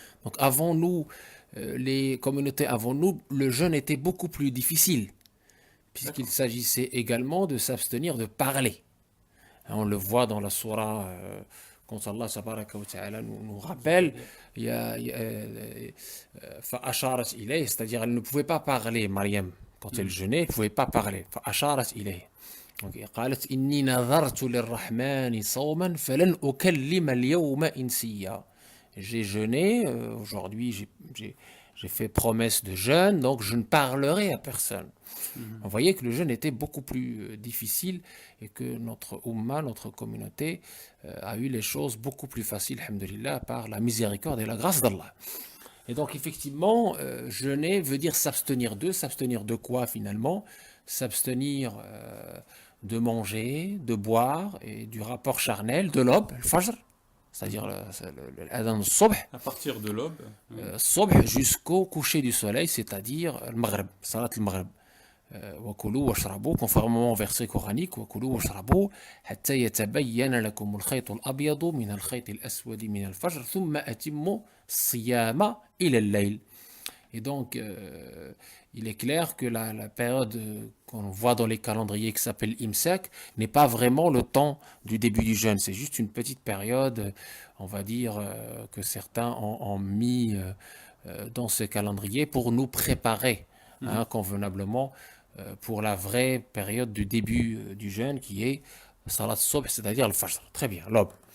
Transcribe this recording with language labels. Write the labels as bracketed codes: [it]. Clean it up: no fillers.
[fr] Donc, avant nous, les communautés avant nous, le jeûne était beaucoup plus difficile, puisqu'il s'agissait également de s'abstenir de parler. On le voit dans la sourate, quand Allah tabaraka wa ta'ala nous rappelle, [ar] fa'asharat ilayh, [fr] c'est-à-dire elle ne pouvait pas parler, Mariam, quand elle jeûnait, elle ne pouvait pas parler. [ar] Fa'asharat ilayh. Donc, قالت إني نذرت للرحمن صوما فلن أكلم اليوم إنسيا. [fr] J'ai jeûné, aujourd'hui j'ai fait promesse de jeûne, donc je ne parlerai à personne. Vous voyez que le jeûne était beaucoup plus difficile et que notre Ummah, notre communauté, a eu les choses beaucoup plus faciles, alhamdoulilah, par la miséricorde et la grâce d'Allah. Et donc effectivement, jeûner veut dire s'abstenir d'eux. S'abstenir de quoi finalement? S'abstenir de manger, de boire et du rapport charnel, de l'aube, le fajr, c'est-à-dire l'adhan al-subh, À partir de l'aube. subh jusqu'au coucher du soleil, c'est-à-dire le maghrib, salat al-maghrib. [ar] وكلوا واشربوا [fr] conformément au verset coranique [ar] وكلوا واشربوا حتى يتبين لكم الخيط الأبيض من الخيط الأسود من الفجر ثم أتموا الصيام إلى الليل. [fr] Et donc, il est clair que la période qu'on voit dans les calendriers qui s'appelle Imsak n'est pas vraiment le temps du début du jeûne. C'est juste une petite période, on va dire, que certains ont mis dans ce calendrier pour nous préparer convenablement pour la vraie période du début du jeûne qui est Salat Sobh, c'est-à-dire le Fajr. Très bien, l'aube.